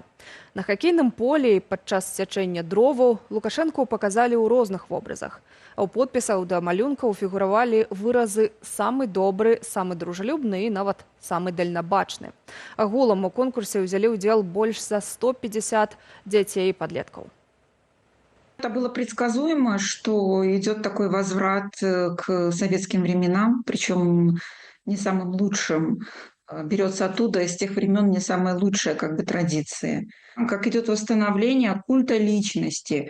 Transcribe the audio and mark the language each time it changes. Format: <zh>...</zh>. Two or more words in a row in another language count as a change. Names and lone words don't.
<be>На хакейным полі і падчас сячэння дроваў Лукашэнку паказалі ў розных вобразах. А ў подпісах да малюнкаў фігуравалі выразы «самы добры», «самы дружалюбны» і нават «самы дальнабачны». Агулам у конкурсе ўзялі ўдзел больш за 150 дзяцей і падлеткаў.</be> <ru>Это было предсказуемо, что идет такой возврат к советским временам, причем не самым лучшим. Берется оттуда, из тех времен, не самые лучшие традиции. Как идет восстановление культа личности.</ru>